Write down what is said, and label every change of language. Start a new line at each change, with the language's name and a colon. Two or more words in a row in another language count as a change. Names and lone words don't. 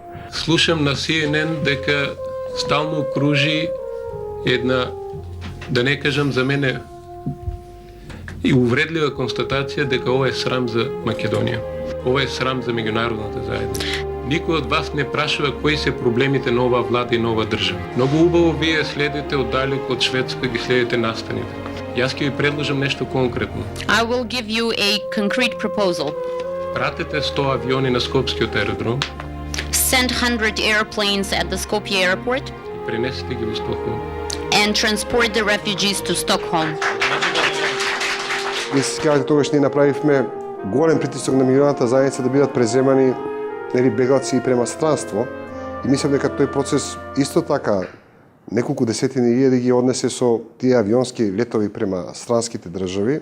Macedonian: Слушам на CNN дека стално кружи една, да не кажам за мене, и увредлива констатација дека ова е срам за Македонија. Ова е срам за меѓународната заедница. Никој од вас не прашува кои се проблемите на оваа влада и на оваа држава. Многу убаво вие следите оддалеку од Шведска, ги следите настаните. Јас ќе ви предложам нешто конкретно.
English: I will give you a concrete proposal.
Macedonian: Пратете 100 авиони на Скопскиот аеродром.
English: Send 100 airplanes at the Skopje airport.
Macedonian: Пренесете ги во Стокхолм.
English: And transport the refugees to Stockholm.
Macedonian: Вие се сеќавате, тогаш ние направивме голем притисок на меѓународната заедница да бидат преземани бегалци и према странство. И мислам дека тој процес исто така неколку десетини илјади ги однесе со тие авионски летови према странските држави.